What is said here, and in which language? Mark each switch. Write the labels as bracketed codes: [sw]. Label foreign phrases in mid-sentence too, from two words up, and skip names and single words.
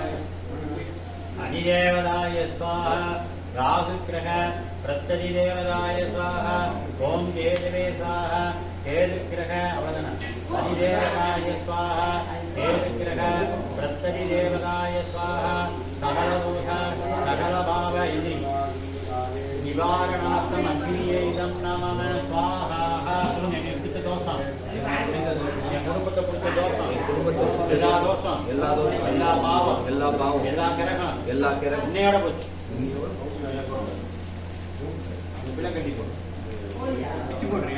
[sa] अधिदेवताय स्वाहा राहुग्रह प्रत्यदि देवताय स्वाहा ओम केतवे स्वाहा केतुग्रह अवदन अधिदेवताय स्वाहा केतुग्रह प्रत्यदि देवताय स्वाहा सकलदोष सकलभाव इति निवारणार्थम् अग्नयेदम् नमम स्वाहा. [ta] சொல்லுங்க, என்னை பிடிச்ச தோஷம், என் குடும்பத்தை பிடிச்ச தோஷம், எல்லா தோஷம், எல்லா பாவம், எல்லா கிரகம், இன்னையோட போச்சு. விலை கட்டி போடு, பிச்சு போடுறேன்.